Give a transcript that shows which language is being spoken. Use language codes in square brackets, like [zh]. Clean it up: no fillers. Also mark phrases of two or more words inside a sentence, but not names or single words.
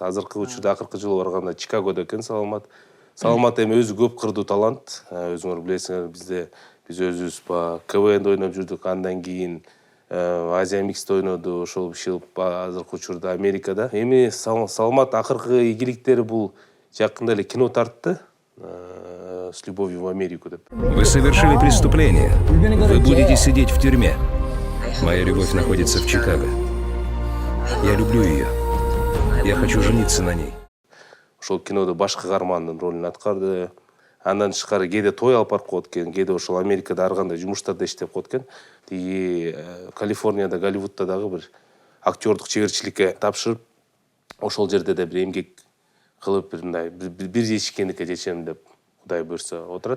[ky] Азыркы учурда акыркы жолу барганда Чикагодо экен Саламат. Саламат эми өзү көп кырдуу талант. Өзүңөр билесиңер, биз өзүбүз КВН'де ойноп жүрдүк, андан кийин Азия Миксте ойноду, ошол бишилип азыркы учурда Америкада. Эми Саламат акыркы ийгиликтери бул жакында эле кино тартты. С любовью в Америку деп. [ru] Вы совершили преступление. Вы будете сидеть в тюрьме. Моя любовь находится в Чикаго. Я люблю ее. Я хочу жениться на ней. [ky] Ошол кинодо баш каармандын ролун аткарды. Андан тышкары кээде той алып барып коет экен, кээде ошол Америкада ар кандай жумуштарда иштеп коет экен. Тиги Калифорнияда, Голливудта дагы бир актёрдук чеберчиликке тапшырып, ошол жерде да бир эмгек кылып бир мындай бир жешикендикке жетем деп Кудай буйрса отурат.